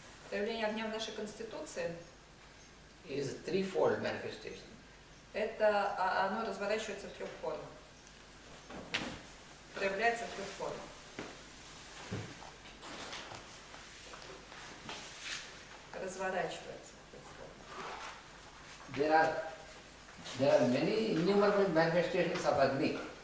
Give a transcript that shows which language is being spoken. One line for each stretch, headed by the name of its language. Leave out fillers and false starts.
Russian: Проявление огня в нашей конституции
English: is a threefold manifestation.
Russian: оно разворачивается в трех формах. Проявляется в трех формах. Разворачивается в трех формах.
English: There are many innumerable manifestations of Agni.